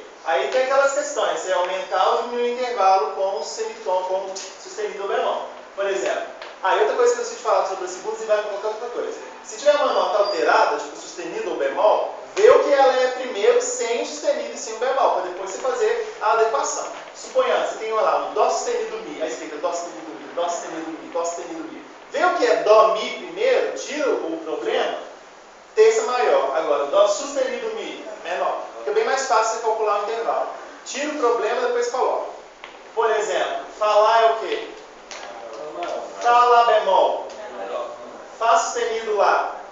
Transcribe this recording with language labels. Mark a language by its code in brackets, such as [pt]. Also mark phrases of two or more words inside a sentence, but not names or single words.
[pt] Aí tem aquelas questões, você aumentar ou diminuir o intervalo com o semitom, com o sustenido ou bemol. Por exemplo, aí outra coisa que eu preciso te falar sobre as segundas e vai colocar outra coisa. Se tiver uma nota alterada, tipo sustenido ou bemol, vê o que ela é primeiro sem sustenido e sem o bemol, para depois você fazer a adequação. Suponhando, você tem lá um Dó sustenido Mi, aí escrita Dó sustenido Mi, Dó sustenido Mi, Dó sustenido Mi. Vê o que é Dó Mi primeiro, tira o problema, terça maior. Agora, Dó sustenido Mi, menor. Fica bem mais fácil você calcular o intervalo. Tira o problema e depois coloca. Por exemplo, falar é o quê? Fá, Lá bemol. Fá sustenido Lá.